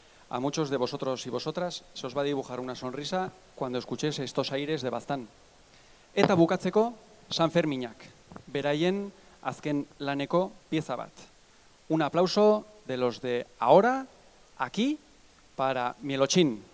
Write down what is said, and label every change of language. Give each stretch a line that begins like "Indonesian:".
Spanish: A muchos de vosotros y vosotras se os va a dibujar una sonrisa cuando escuchéis estos aires de Baztán.
Basque: Eta bukatzeko, San Ferminak, beraien azken laneko pieza bat.
Spanish: Un aplauso de los de ahora, aquí, para Mielotxin.